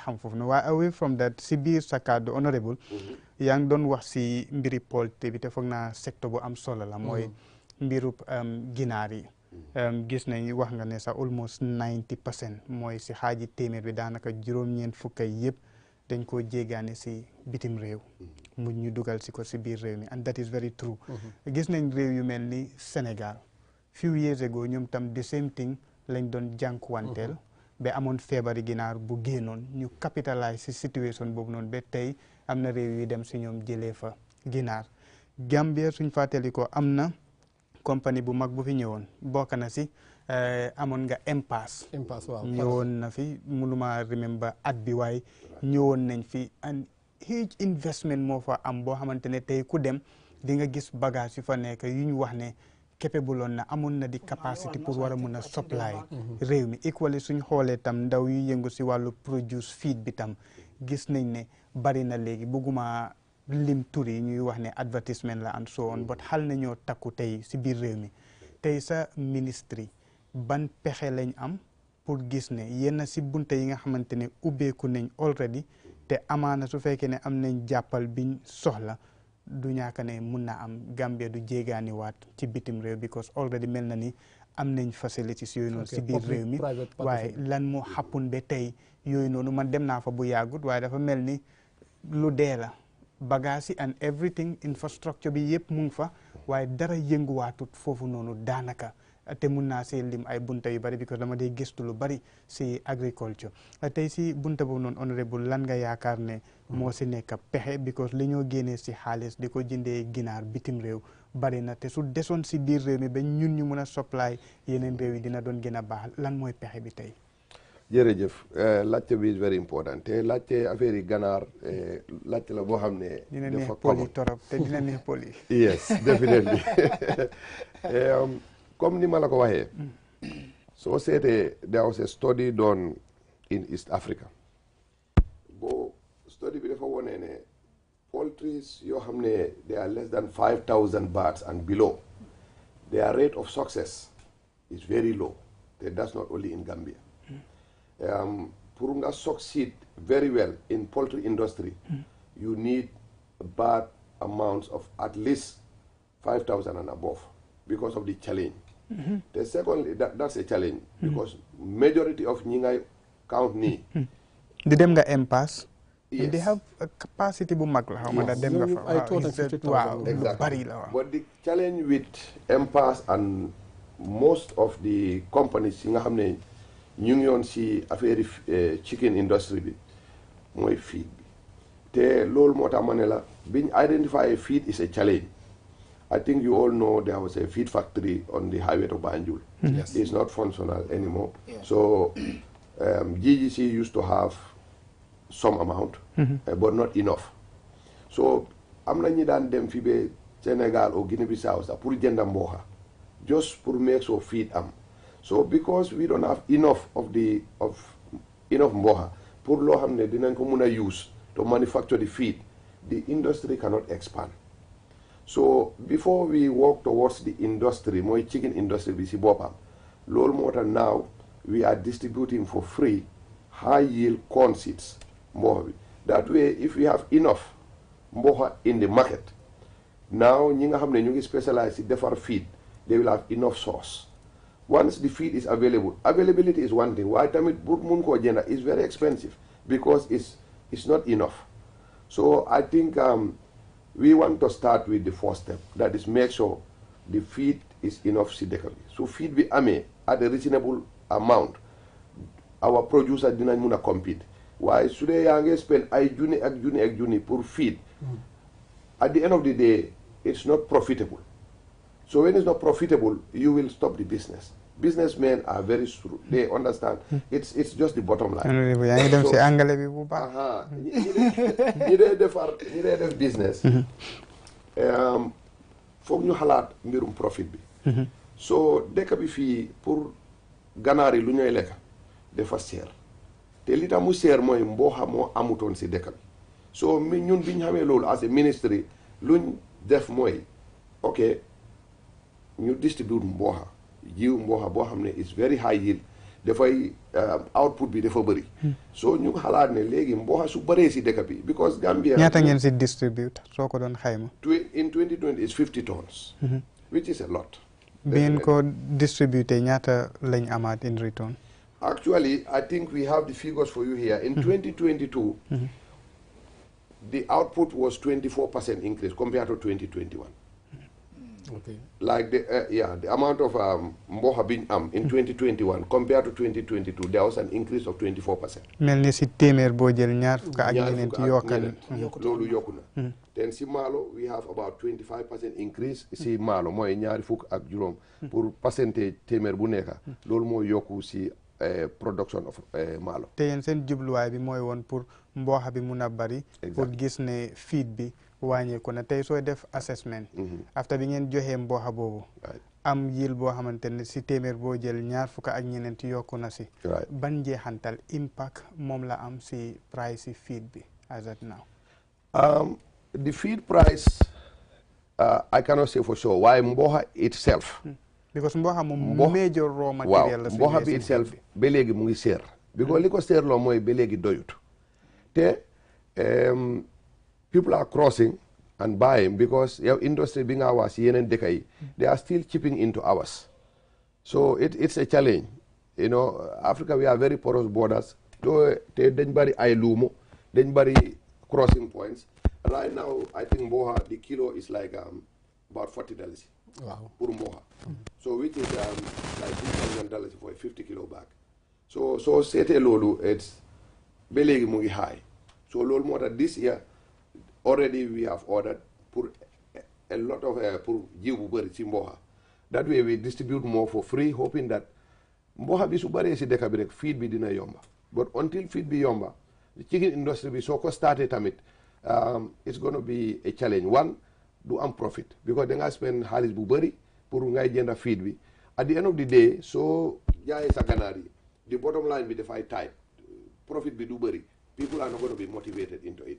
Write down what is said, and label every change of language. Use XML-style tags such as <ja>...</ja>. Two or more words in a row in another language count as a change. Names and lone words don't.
<wo>xam foofu na waaye</wo> <en>away from that</en> <wo>si biir sa kàddu honorable yaa ngi doon wax si mbiri politique bi te foog naa secteur bu am solo la mooy mbiru ginaar yi gis nañ wax nga ne sax almost 90% mooy si xaaji téeméer bi daanaka juróom-ñeent fukk yëpp dañ koo jéegaane si bitim réew mu ñu dugal si ko si biir réew mi</wo> <en>and that is very true</en> <wo>gis nañ réew yu mel ni Sénégal</wo> <en>few years ago</en> <wo>ñoom tam</wo> <en>the same thing</en> <wo>lañ doon jànkuwanteel ba amoon feebari ginaar bu génnoon ñu capitalize si situation boobu noonu ba tey am na réew yu dem si ñoom jëlee fa ginaar Gambia suñ fàttali ko am na compagnie bu mag bu fi ñëwoon bokk na si amoon nga impasse waaw ñëwoon na fi mënuma remember at bi waaye ñëwoon nañ fi</wo> <en>and huge investment</en> <wo>moo fa am boo xamante ne tey ku dem di nga gis bagage yu fa nekk yu ñu wax ne capable woon na amoon na di</wo> <fr>capacité pour</fr> <wo>war a mun a supply réew mi equally suñ xoolee tam ndaw yu yëngu si wàllu</wo> <en>produce feed</en> <wo>bi tam gis nañ ne bari na léegi bëgguma lim tur yi ñuy wax ne advertisement la</wo> <en>and so on but</en> <wo>xal na ñoo takku tey si biir réew mi tey sa ministre ban pexe lañ am pour gis ne yenn si bunte yi nga xamante ne ubbeeku nañ already te amaana su fekkee ne am nañ jàppal biñ soxla du ñaaka ne mun na am Gambia du jéegaani waat ci bitim réew</wo> <en>because already</en> <wo>mel na ni am nañ facilities yooyu noonu si biir réew mi waaye lan moo xappun ba tey yooyu noonu man dem naa fa bu yàggut waaye dafa mel ni lu dee la bagage yi</wo> <en>and everything infrastructure</en> <wo>bi yëpp mu ngi fa waaye dara yënguwaatut foofu noonu daanaka te mun naa see lim ay bunta yu bari because dama dee gëstu lu bari si agriculture tey si bunta boobu noonu honorable lan nga yaakaar ne moo si nekk pexe because li ñoo génnee si xaalis di ko jëndee ginaar bitim réew bari na te su desoon si biir réew mi ba ñun ñu mun a supply yeneen réew yi dina doon gën a baax lan mooy pexe bi tey. jërëjëf laajte bi</wo> <en>is very important</en> <wo>te laajte affaire yi ganaar laajte la boo xam ne. dina neex poli torop te dina neex poli.</wo> <en>yes definitely</en> <wo>comme ni ma la ko waxee. soo seetee</wo> <en>there was a study done in East Africa.</en> <wo>boo study bi dafa wone ne poultries yoo xam ne</wo> <en>they are less than 5,000 birds and below their rate of success is very low te that's not only in Gambia. Pour nga succeed very well in poultry industry, you need bird amounts of at least 5,000 and above because of the challenge. The secondly, that's a challenge because majority of</en> <wo>ñi ngay count nii. di dem nga impasse.</wo> <en>Yes. They have a capacity</en> <wo>bu mag la xaw ma da dem nga fa. waaw lu bari la waaw.</wo> <en>But the challenge with impasse and most of the companies</en> <wo>yi nga xam ne ñu ngi yoon si</wo> <en>affaire chicken industry</en> <wo>bi mooy</wo> <en>feed</en> <wo>bi te loolu moo tax ma ne la biñ</wo> <en>identify feed is a challenge. I think you all know there was a feed factory on the highway to Banjul. Yes. It's not functional anymore. Yeah. So GGC used to have some amount, but not enough.</en> <wo>So am na ñi daan dem fi be Sénégal or Guinea-Bissau sax pour jënd mboxa just pour</wo> <en>make sure feed</en> <wo>am.</wo> <en>So because we don't have enough of enough mboxa</en> <wo>pour loo xam ne dinañ ko mun a</wo> <en>use to manufacture the feed, the industry cannot expand. So before we walk towards the industry, mooy chicken industry</en> <wo>bi si boppam, loolu moo tax</wo> <en>now we are distributing for free high yield corn seeds</en> <wo>mboxa bi.</wo> <en>That way if we have enough mboxa in the market, now</en> <wo>ñi nga xam ne ñu ngi</wo> <en>specialize</en> <wo>si defar</wo> <en>feed, they will have enough source. Once the feed is available, availability is one thing.</en> <wo>Waaye tamit pour mun koo jënd</wo> <en>is very expensive because it's not enough. So I think we want to start with the first step, that is make sure the feed is enough</en> <wo>si dëkk bi.</wo> <en>So feed</en> <wo>bi amee</wo> <en>at a reasonable amount, our producer</en> <wo>dinañ mun a</wo> <en>compete.</en> <wo>Waaye su dee yaa ngi spend ay junni ak junni ak junni pour feed,</wo> <en>at the end of the day it's not profitable. So when it's not profitable, you will stop the business. Businessmen are very shrewd. They understand. It's just the bottom line.</en> <wo>yaa ngi dem si angale bi bu baax. ñi dee def business. foog ñu xalaat mbirum profit bi. So dëkk bi fii pour ganaar yi lu ñuy lekk dafa seer. te li tax mu seer mooy mboxa moo amutoon si dëkk bi. So ñun bi ñu xamee loolu</wo> <en>as a ministry</en> <wo>luñ def mooy ok ñu distribute mboxa jiw mboxa boo xam ne</wo> <en>is very high yield</en> <wo>dafay output bi dafa bëri. So ñu xalaat ne léegi mboxa su bëree si dëkk bi because Gambia. ñaata ngeen si distribute soo ko doon xayma.</wo> <en>In 2020 is 50 tons. Which is a lot.</en> <wo>bi ngeen ko distributé ñaata lañ amaat</wo> <en>in return. Actually, I think we have the figures for you here. In 2022, the output was 24% increase compared to 2021. Okay. Like the amount of mboxa</en> <wo>biñ am</wo> <en>in 2021 compared to 2022, there was an increase of 24%.</en> <wo>mel ni si téeméer boo jël ñaar fukk ak ñeneent yokkal. loolu yokku na. Then si maalo</wo> <en>we have about 25% increase</en> <wo>si maalo mooy ñaari fukk ak juróom. pour percentage téeméer bu nekk. loolu moo yokku si</wo> <en>production of</en> <wo>maalo. te yéen seen jubluwaay bi mooy woon pour mboxa bi mun a bari. pour gis ne feed bi wàññeeku na tey sooy def assessment. after bi ngeen joxee mboxa boobu. am yil boo xamante ne si téeméer boo jël ñaar fukk ak ñeneent yokku na si. ban njeexantal impact moom la am si price si feed bi</wo> <en>as at now. The feed price I cannot say for sure</en> <wo>waaye mboxa</wo> <en>itself.</en> <wo>because mboxa moom</wo> <en>major raw material</en> <wo>la. waaw mboxa bi itself ba léegi mu ngi seer. because li ko seerloo mooy ba léegi doyut.</wo> <en>te people are crossing and buying because</en> <wo>yow industry bi nga wax si yeneen dëkk yi</wo> <en>they are still chipping into ours. So it's a challenge. You know, Africa we are very porous borders.</en> <wo>te dañ bari ay luumo dañ bari</wo> <en>crossing points. Right now I think mboxa the kilo is like about $40. Wow.</en> <wo>Pour mboxa.</wo> <en>So which is like $2,000 for a 50 kilo bag.</en> <wo>So seetee loolu it's ba léegi mu ngi high. so loolu moo tax</wo> <en>this year already we have ordered pour a lot of pour</en> <wo>jiw bu bëri si mboxa.</wo> <en>That way we distribute more for free, hoping that</en> <wo>mboxa bi su bëree si dëkk bi rek feed bi dina yomba.</wo> <en>But until feed</en> <wo>bi yomba,</wo> <en>the chicken industry</en> <wo>bi soo ko starté tamit</wo> <en>it's going to be a challenge.</en> <wo>One, du am profit because da nga spend xaalis bu bëri pour ngay jënda feed bi.</wo> <en>At the end of the day,</en> <wo>soo jaayee sa ganaar yi,</wo> <en>the bottom line</en> <wo>bi dafay</wo> <en>tight.</en> <wo>Profit bi du bëri.</wo> <en>People are not going to be motivated into it.</en>